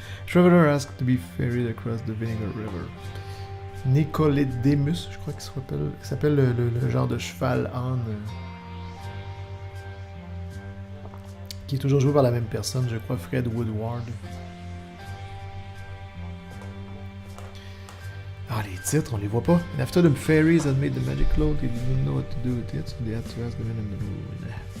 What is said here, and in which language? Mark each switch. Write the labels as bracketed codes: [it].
[en] Traveler asked to be ferried across the Vinegar River. [fr] Nicolas Demus, je crois qu'il s'appelle le genre de cheval âne. Qui est toujours joué par la même personne, je crois, Fred Woodward. Ah, les titres, on les voit pas. [en] And after the fairies had made the magic cloak, they didn't know what to do with it, so they had to ask the men in the moon.